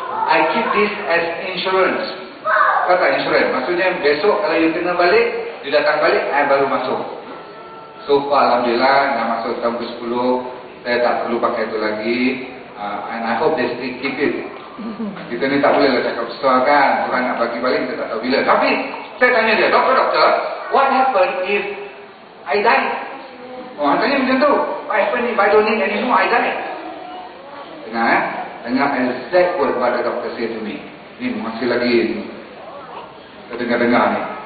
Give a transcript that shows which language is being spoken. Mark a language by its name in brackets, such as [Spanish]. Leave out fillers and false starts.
[English] I keep this as insurance. [Malay] Kata insurance, maksudnya besok kalau you kena balik, you datang balik, I baru masuk. So far, alhamdulillah, dah masuk tahun ke-10, saya tak perlu pakai itu lagi. [English] And I hope they still keep it. [Malay] Kita ni tak boleh lah cakap besar kan, Tuhan nak bagi balik, kita tak tahu bila. Tapi, saya tanya dia, doktor, [English] what happen if I die? [Malay] Orang tanya macam tu. [English] What happen if I don't need anymore, I die? Dengar exact word what the doctor say to me. [Malay] Ni masih lagi kita dengar ni.